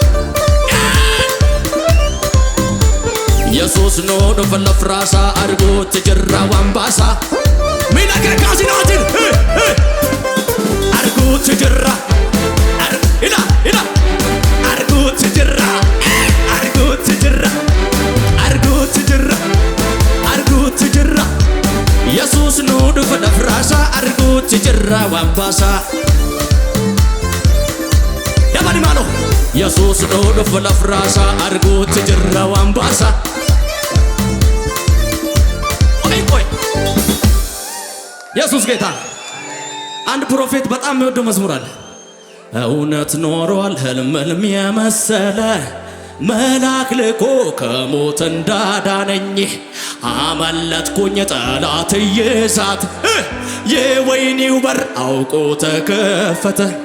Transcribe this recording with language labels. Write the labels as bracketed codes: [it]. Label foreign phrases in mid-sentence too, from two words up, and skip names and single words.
[om] Yesuus nu dhufa lafraasaa arguutti jirra waan baasaa miila kee kaasinaatiin arguutti jirra arguutti jirra arguutti jirra arguutti jirra arguutti jirra Yesuus nu dhufa lafraasaa arguutti jirra waan baasaa dabali maaloo Yesuus nu dhufa lafraasaa arguutti jirra waan baasaa [am] ኢየሱስ ጌታ አንድ ፕሮፌት በጣም የሚወደው መዝሙር አለ እውነት ኖሯል ህልም የመሰለ መልአክ ልኮ ከሞት እንዳዳነኝ አመለጥኩኝ ጠላት እየሳት የወይኒው በር አውቆ ተከፈተ